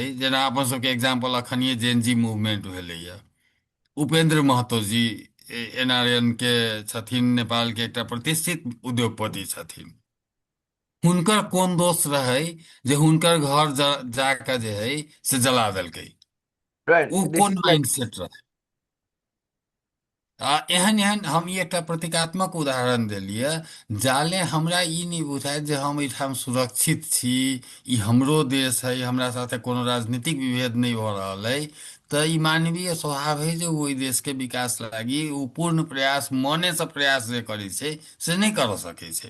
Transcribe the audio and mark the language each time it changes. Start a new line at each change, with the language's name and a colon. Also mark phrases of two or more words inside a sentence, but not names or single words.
Maithili: जेना अपन सबके एग्जाम्पल अखनिए
English: Gen Z movement
Maithili: भेलैया, उपेंद्र महतो जी NRN के छथिन, नेपाल के एकटा प्रतिष्ठित उद्योगपति छथिन। हुनकर कोन दोष रहै जे हुनकर घर जाके जे है से जला देलकै? राइट, उ दिस कोन
English: is like
Maithili: माइंडसेट रहे? आ एहन एहन हम ई एकटा प्रतीकात्मक उदाहरण देलियै। जाले हमरा ई नहीं बुझाय जे हम एहिठाम सुरक्षित छी, ई हमरो देश है, हमरा साथे कोनो राजनीतिक विभेद नहीं भऽ रहल है, तऽ ई मानवीय स्वभाव है जे ओ ओहि देश के विकास लागी ओ पूर्ण प्रयास, मने से प्रयास जे करै छै से नहीं कर सकै छै।